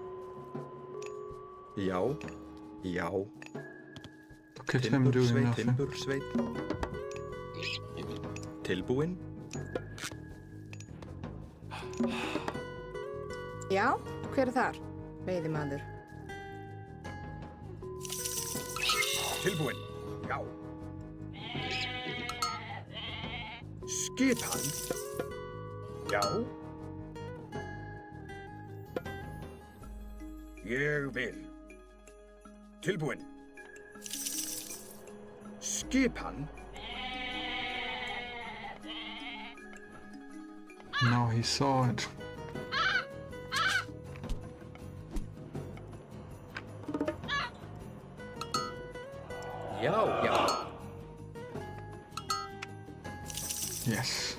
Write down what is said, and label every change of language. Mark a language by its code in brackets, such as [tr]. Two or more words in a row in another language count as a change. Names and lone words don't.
[is] Já. Já. [en] Look at him doing nothing. [is] Timbursveit. Tilbúin. Já, hver er þar? Veiðimaður. Tilbúin. Já. Skipan. Já. Ég vil. Tilbúin. Skipan. [en] No, he saw it. [is] Já, já. [en] Yes.